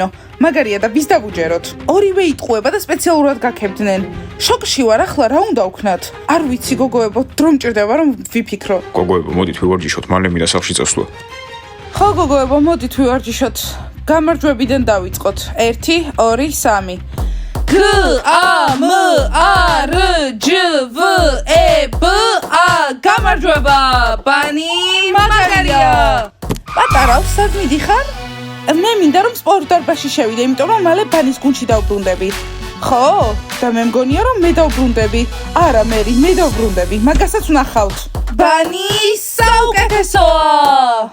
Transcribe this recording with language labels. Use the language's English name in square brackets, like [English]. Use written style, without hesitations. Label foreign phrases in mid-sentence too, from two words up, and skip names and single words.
[Georgian] მაგარია და ვის დავუჯეროთ? ორივე იტყუება და სპეციალურად გაქებდნენ. შოკში ვარ, ახლა რა უნდა ვქნათ? არ ვიცი, გოგოებო, დრო მჭირდება რომ ვიფიქრო. გოგოებო, მოდით ვივარჯიშოთ, მალე მინდა სახლში წასვლა. ხო, გოგოებო, მოდით ვივარჯიშოთ. გამარჯვებიდან დავიწყოთ. 1, 2, 3. G A M A R J V E B A გამარჯვება, ბანი მაგარია. პატარავ, სად მიდიხარ? მე მინდა რომ სპორტ დარბაზში შევიდე, იმიტომ რომ მალე ბანის გუნდში დავბრუნდები. ხო? და მე მგონია რომ მე დავბრუნდები. არა, მე დავბრუნდები. მაგასაც ვნახავთ. ბანი საუკეთესოა.